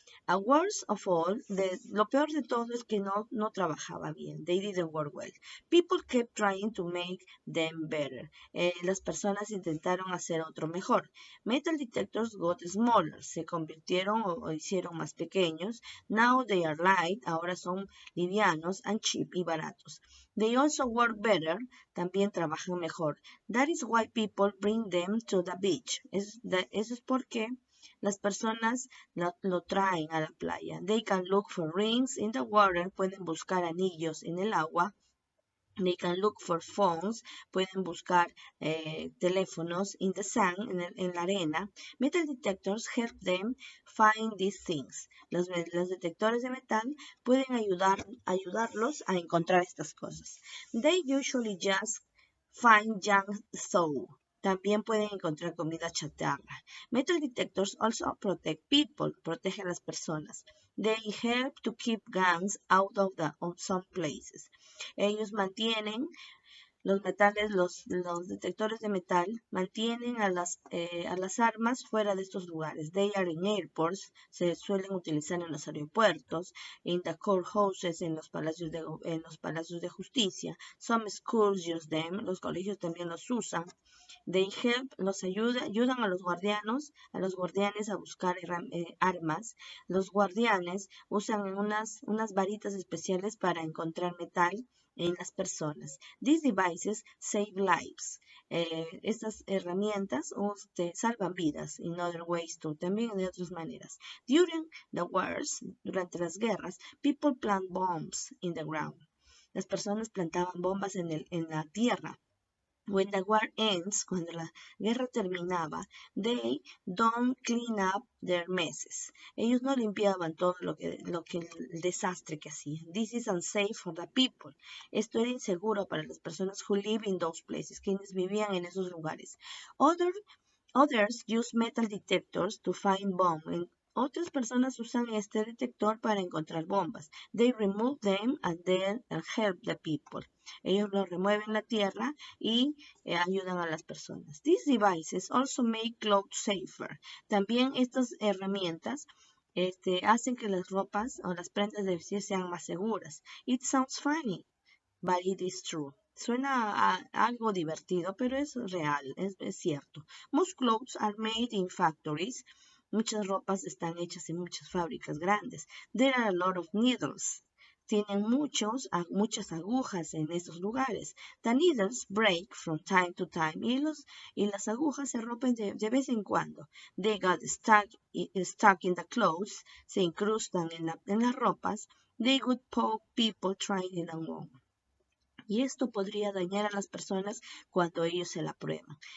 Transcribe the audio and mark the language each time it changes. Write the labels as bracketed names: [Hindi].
[English] Worst of all, [Spanish] lo peor de todo es que no trabajaba bien. [English] They didn't work well. People kept trying to make them better. [Spanish] Las personas intentaron hacer otro mejor. [English] Metal detectors got smaller. [Spanish] Se convirtieron o hicieron más pequeños. [English] Now they are light. [Spanish] Ahora son livianos [English] and cheap [Spanish] y baratos. [English] They also work better. [Spanish] También trabajan mejor. [English] That is why people bring them to the beach. [Spanish] Eso es porque las personas lo traen a la playa. [English] They can look for rings in the water. [Spanish] Pueden buscar anillos en el agua. [English] They can look for phones. [Spanish] Pueden buscar teléfonos [English] in the sand, [Spanish] en la arena. [English] Metal detectors help them find these things. [Spanish] Los detectores de metal pueden ayudarlos a encontrar estas cosas. [English] They usually just find junk though. [Spanish] También pueden encontrar comida chatarra. [English] Metal detectors also protect people, [Spanish] protegen a las personas. [English] They help to keep guns out of some places. [Spanish] Ellos mantienen los metales, los detectores de metal mantienen a las armas fuera de estos lugares. [English] They are in airports, [Spanish] se suelen utilizar en los aeropuertos, [English] in the courthouses, [Spanish] en los palacios de justicia. [English] Some schools use them, [Spanish] los colegios también los usan. [English] They help, [Spanish] ayudan a los guardianes a buscar armas. Los guardianes usan unas varitas especiales para encontrar metal en las personas. [English] These devices save lives. [Spanish] Estas herramientas salvan vidas. [English] In other ways too, [Spanish] también de otras maneras. [English] During the wars, [Spanish] durante las guerras, [English] people plant bombs in the ground. [Spanish] Las personas plantaban bombas en la tierra. [English] When the war ends, [Spanish] cuando la guerra terminaba, [English] they don't clean up their messes. [Spanish] Ellos no limpiaban todo el desastre que hacían. [English] This is unsafe for the people. [Spanish] Esto era inseguro para las personas [English] who live in those places, [Spanish] quienes vivían en esos lugares. [English] Others use metal detectors to find bombs. [Spanish] Otras personas usan este detector para encontrar bombas. [English] They remove them and then help the people. [Spanish] Ellos lo remueven la tierra y ayudan a las personas. [English] These devices also make clothes safer. [Spanish] También estas herramientas hacen que las ropas o las prendas de vestir sean más seguras. [English] It sounds funny, but it is true. [Spanish] Suena a algo divertido, pero es real, es cierto. [English] Most clothes are made in factories. [Spanish] Muchas ropas están hechas en muchas fábricas grandes. [English] There are a lot of needles. [Spanish] Tienen muchas agujas en estos lugares. [English] The needles break from time to time. [Spanish] Y las agujas se rompen de vez en cuando. [English] They got stuck in the clothes. [Spanish] Se incrustan en las ropas. [English] They would poke people trying it on. [Spanish] Y esto podría dañar a las personas cuando ellos se la prueban.